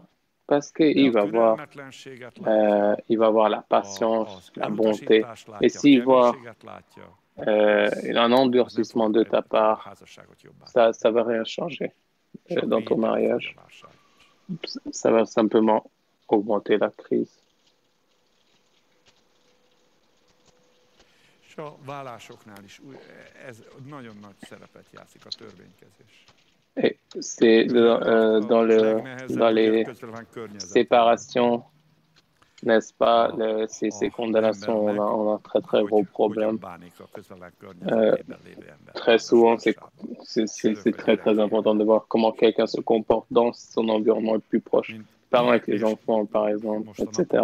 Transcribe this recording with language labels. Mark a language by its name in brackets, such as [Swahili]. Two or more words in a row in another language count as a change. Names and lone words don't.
[French] Parce qu'il va voir la patience, la bonté. Et s'il voit un endurcissement de ta part, ça ne va rien changer dans ton mariage. Ça va simplement augmenter la crise. [Hungarian] És a vállásoknál is ez nagyon nagy szerepet játszik a törvénykezés. [French] C'est dans les séparations, n'est-ce pas, ces condamnations, on a un très très gros problème. Très souvent, c'est très très important de voir comment quelqu'un se comporte dans son environnement le plus proche, parents avec les enfants par exemple, etc.